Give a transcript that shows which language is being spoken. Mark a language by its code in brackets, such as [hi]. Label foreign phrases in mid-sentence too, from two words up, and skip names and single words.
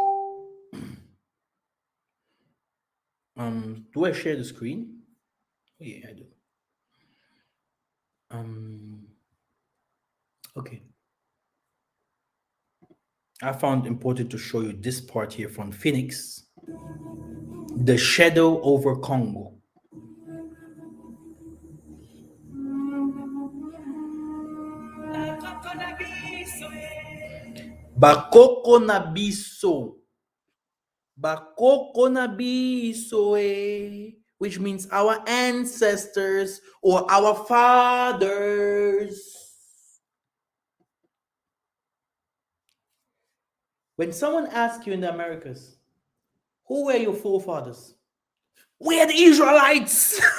[en] Do I share the screen? Oh, yeah, I do. Okay. I found important to show you this part here from Phoenix. The shadow over Congo. [ln] Bakoko na biso. Bakoko na biso, [en] which means our ancestors or our fathers. When someone asks you in the Americas, who were your forefathers? We are the Israelites.